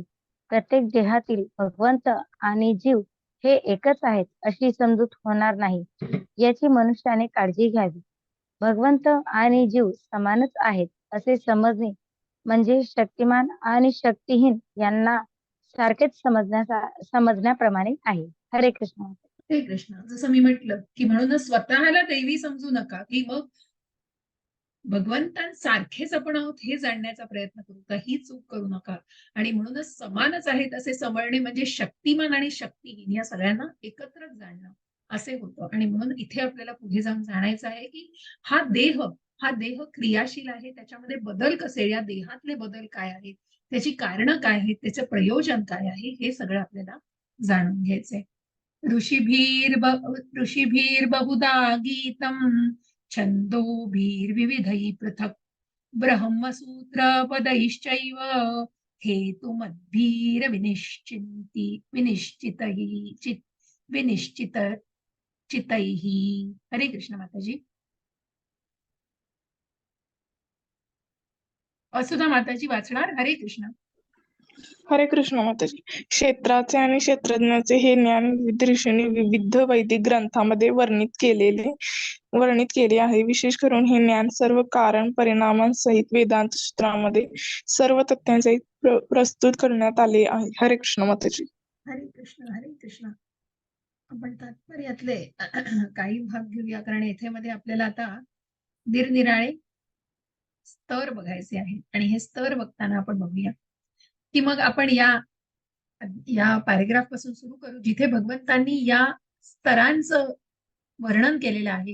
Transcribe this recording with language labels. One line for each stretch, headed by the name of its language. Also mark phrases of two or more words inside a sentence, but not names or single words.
Marathi: प्रत्येक देहातील भगवंत आणि जीव हे एकच आहेत अशी समजूत होणार नाही, याची मनुष्याने काळजी घ्यावी. भगवंत आणि जीव समानच आहेत असे समजणे म्हणजे शक्तिमान आणि शक्तिहीन यांना सारखेच समजण्याप्रमाणे आहे. हरे कृष्ण. हरे कृष्ण. जसं मी म्हटलं की म्हणूनच स्वतःला दैवी समजू नका, की मग भगवंतांसारखेच आपण आहोत हे जाणण्याचा प्रयत्न करू, काही चूक करू नका. आणि म्हणूनच समानच आहेत असे समजणे म्हणजे शक्तिमान आणि शक्तिहीन या सगळ्यांना एकत्रच जाणणं असे होतं. आणि म्हणून इथे आपल्याला पुढे जाऊन जाणायचं आहे की हा देह क्रियाशील आहे, त्याच्यामध्ये बदल कसे, या देहातले बदल काय आहेत, त्याची कारणं काय आहेत, त्याचं प्रयोजन काय आहे, हे सगळं आपल्याला जाणून घ्यायचंय.
Sanskrit: ऋषिभीर बहुधा गीतम छंदोभिर्विविधैः पृथक् ब्रह्मसूत्रपदैश्चैव विनिश्चितैः.
Marathi: हरे कृष्ण माताजी. असुधा माताजी वाचणार. हरे कृष्ण. हरे कृष्ण माताजी. क्षेत्राचे आणि क्षेत्रज्ञाचे हे ज्ञान विविध ऋषींनी विविध वैदिक ग्रंथांमध्ये वर्णित केले आहे. विशेष करून हे ज्ञान सर्व कारण परिणामांसहित वेदांत सूत्रांमध्ये सर्व तथ्यांसहित प्रस्तुत करण्यात आले आहे. हरे कृष्ण माताजी. हरे कृष्ण. हरे कृष्ण. आपण तात्पर्यातले काही भाग घेऊया, कारण येथे मध्ये आपल्याला आता निरनिराळे स्तर बघायचे आहेत. आणि हे स्तर बघताना आपण बघूया की मग आपण या पॅरेग्राफ पासून सुरू करू, जिथे भगवंतांनी या स्तरांचं वर्णन केलेलं आहे.